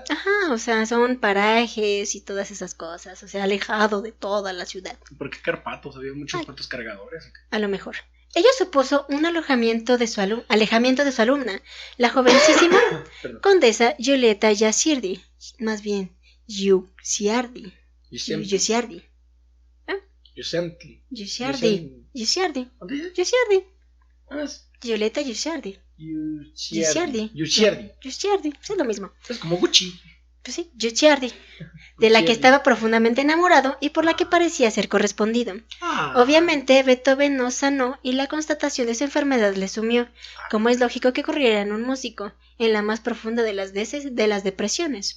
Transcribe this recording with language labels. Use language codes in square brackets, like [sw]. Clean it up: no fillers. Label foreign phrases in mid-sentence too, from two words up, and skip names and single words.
[es] Ajá, o sea, son parajes y todas esas cosas, o sea, alejado de toda la ciudad. ¿Por qué Carpatos? Había muchos puertos cargadores. A lo mejor. Ello supuso un alejamiento de su alumna, la jovencísima condesa Giulietta Giusiardi, más bien Giusiardi. Giusiardi. Giulietta Giusiardi. Giusiardi. Es lo mismo. Es como Gucci. Pues sí, Giusiardi, de la que estaba profundamente enamorado y por la que parecía ser correspondido. Obviamente, Beethoven no sanó y la constatación de su enfermedad le sumió, como es lógico que ocurriera en un músico, en la más profunda de las depresiones.